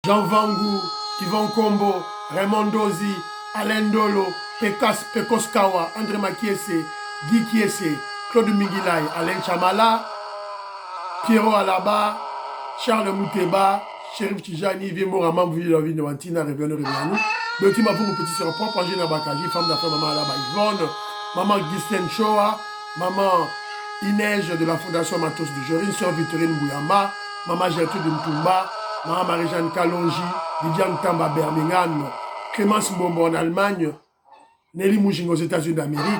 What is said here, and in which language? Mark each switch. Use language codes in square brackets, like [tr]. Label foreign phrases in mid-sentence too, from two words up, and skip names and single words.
[fr] Jean Vangu, Yvon Kombo, Raymond Dozi, Alain Dolo, Pekos Kawa, André Makiese, Guy Kiese, Claude Migilay, Alain Chamala, Pierrot Alaba, Charles Mouteba, Chérif Tijani, Vimo Ramam, Villavi de Wantina, Réveillon Réveillon. Le team a pour mon petit sur propre, Angela Bakaji, femme d'affaires, maman Alaba Yvonne, maman Ghislaine Choa, maman Inège de la Fondation Matos de Jorin, sœur Victorine Bouyama, maman Gertrude Mtumba, maman Marie-Jeanne Kalonji, Lydiane Tamba Birmingham, Clémence Mbombo en Allemagne, Nelly Mouching aux États-Unis d'Amérique.